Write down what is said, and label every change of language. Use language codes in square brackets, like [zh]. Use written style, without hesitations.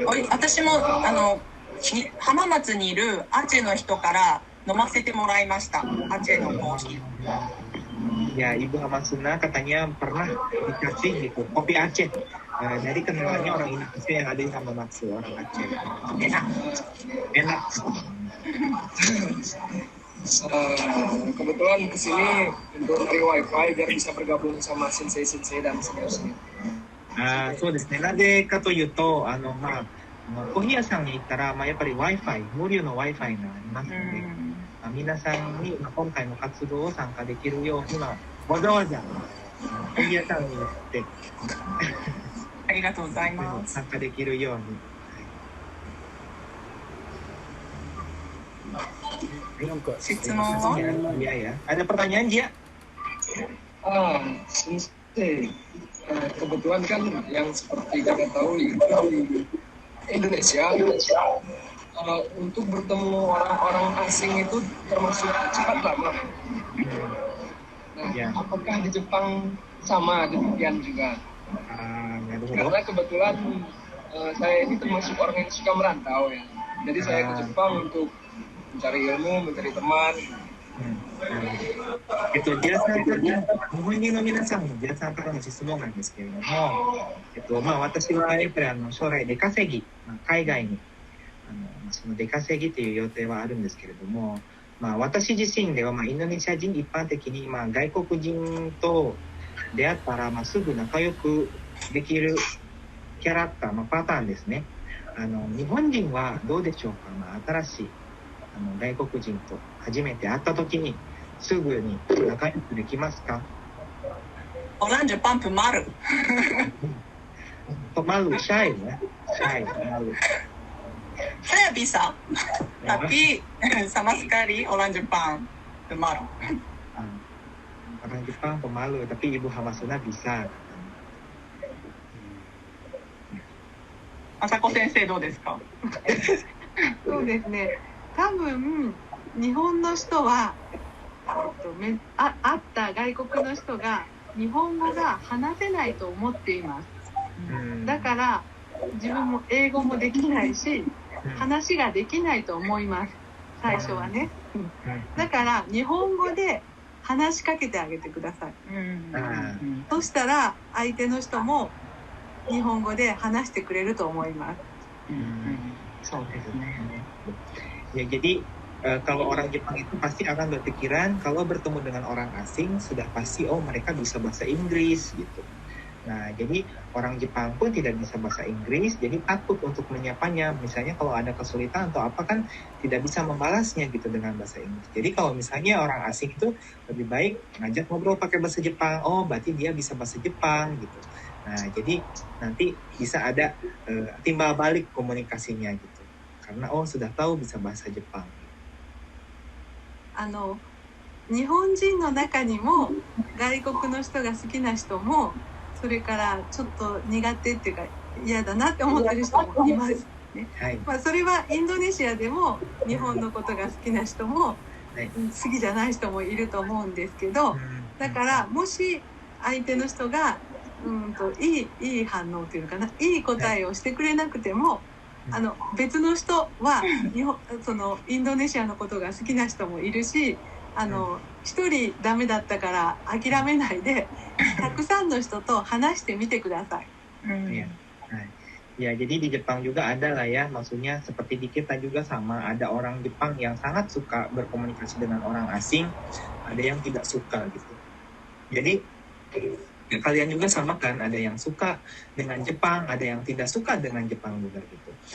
[ja] 私も浜松にいるアチェの人から飲ませてもらいました。アチェのコーヒー。 [id] Ya, Ibu Hamasuna katanya pernah dikasih gitu kopi Aceh dari kenalannya orang Indonesia yang ada di Hamamatsu, orang Aceh. Enak. Kebetulan kesini untuk cari wifi biar bisa bergabung sama sensei dan seterusnya. [ja] そうですね。なぜかというと、コーヒー屋さんに行ったら、やっぱり Wi-Fi、無料の Wi-Fi がありますので、皆さんに今回の活動を参加できるように、わざわざコーヒー屋さんに行ってありがとうございます。参加できるように。質問は [id] ？Ada pertanyaan, Jia? Sensei, kebetulan kan yang seperti kita tahu di Indonesia, untuk bertemu orang-orang asing itu termasuk cepat lama. Nah, apakah di Jepang sama demikian juga? Karena kebetulan saya ini termasuk orang yang suka merantau ya. Jadi saya ke Jepang untuk mencari ilmu, mencari teman. [ja] ジャさんから日本人の皆さんのジャさんからの質問なんですけれども、私はやっぱり将来出稼ぎ、海外にその出稼ぎという予定はあるんですけれども、私自身ではインドネシア人一般的に外国人と出会ったらすぐ仲良くできるキャラクター、パターンですね。日本人はどうでしょうか。新しい外国人と初めて会った時にすぐに仲良くできますか？ [id] Orang Jepang pemalu. Pemalu, shy ya, shy, pemalu. Saya bisa, tapi sama sekali orang Jepang pemalu. Orang Jepang pemalu, tapi Ibu Hamasuna bisa. [ja] Asako 先生どうですか？そうですね。多分日本の人は会った外国の人が日本語が話せないと思っています。だから自分も英語もできないし話ができないと思います。最初はね。だから日本語で話しかけてあげてください。そしたら相手の人も日本語で話してくれると思います。そうですね。 [id] Ya, jadi kalau orang Jepang itu pasti akan berpikiran kalau bertemu dengan orang asing sudah pasti mereka bisa bahasa Inggris gitu. Nah, jadi orang Jepang pun tidak bisa bahasa Inggris, jadi takut untuk menyapanya. Misalnya kalau ada kesulitan atau apa kan tidak bisa membalasnya gitu dengan bahasa Inggris. Jadi kalau misalnya orang asing itu lebih baik ngajak ngobrol pakai bahasa Jepang, berarti dia bisa bahasa Jepang gitu. Nah, jadi nanti bisa ada timbal balik komunikasinya gitu. Karena sudah tahu bisa bahasa Jepang. [ja] 日本人の中にも外国の人が好きな人もそれからちょっと苦手っていうか嫌だなって思ってる人もいますね。それはインドネシアでも日本のことが好きな人も好きじゃない人もいると思うんですけど、だからもし相手の人がいい反応というのかな、いい答えをしてくれなくても別の人はそのインドネシアのことが好きな人もいるし、一人ダメだったから諦めないでたくさんの人と話してみてください。 [id] Ya, jadi di Jepang juga ada lah ya, maksudnya seperti di kita juga sama, ada orang Jepang yang sangat suka berkomunikasi dengan orang asing, ada yang tidak suka gitu. Jadi kalian juga sama kan, ada yang suka dengan Jepang, ada yang tidak suka dengan Jepang juga gitu.